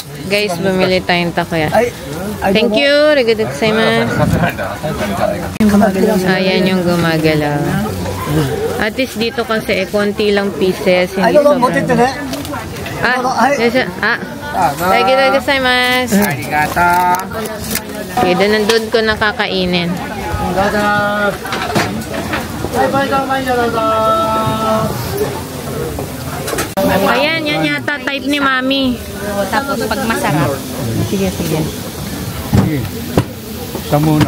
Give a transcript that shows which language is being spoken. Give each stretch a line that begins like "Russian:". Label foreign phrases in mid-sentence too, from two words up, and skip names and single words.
Filipino: Guys, bumili tayong takoyaki.
English: Thank you.
Japanese: Arigatou gozaimasu.
Filipino: Ayan yung gumagalaw. At least dito kasi konti lang pieces. Hindi sobrang.
Japanese: Arigatou gozaimasu.
Filipino: Okay, nandun ko nakakainin. Ayan, yan yata type ni Mami. Tapos pag masarap. Sige. Ito muna.